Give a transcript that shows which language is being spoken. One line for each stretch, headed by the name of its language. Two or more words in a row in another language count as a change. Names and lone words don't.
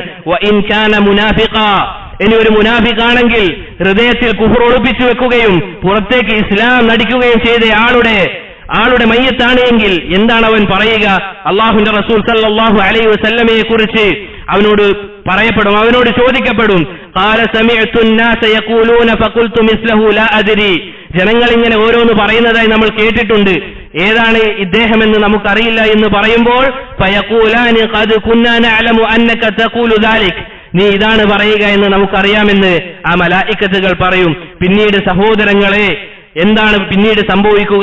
Arabic: وإن كان منافقا,
Malayalam: ഇനി ഒരു മുനാഫിഖാണെങ്കിൽ ഹൃദയത്തിൽ കുഫർ ഒളിപ്പിച്ചു വെക്കുകയും പുറത്തേക്ക് ഇസ്ലാം നടിക്കുകയും ചെയ്ത ആളുടെ മയ്യത്താണ് എങ്കിൽ എന്താണ് അവൻ പറയുക? അല്ലാഹുവിന്റെ റസൂൽ
Arabic: صلى الله عليه وسلم
Malayalam: കുറിച്ച് അവനോട് പറയപ്പെടും, അവനോട് ചോദിക്കപ്പെടും,
Arabic: قال سمعت الناس يقولون فقلت مثله لا ادري.
Malayalam: ജനങ്ങൾ ഇങ്ങനെ ഓരോന്ന് പറയുന്നതായി നമ്മൾ കേട്ടിട്ടുണ്ട്, ഏതാണ് ഇദ്ദേഹമെന്ന് നമുക്കറിയില്ല എന്ന് പറയുമ്പോൾ
Arabic: فيقولان قد كنا نعلم أنك تقول ذلك.
Malayalam: നീ ഇതാണ് പറയുക എന്ന് നമുക്കറിയാമെന്ന് ആ മലായികത്തുകൾ പറയും. പിന്നീട് സഹോദരങ്ങളെ, എന്താണ് പിന്നീട് സംഭവിക്കുക?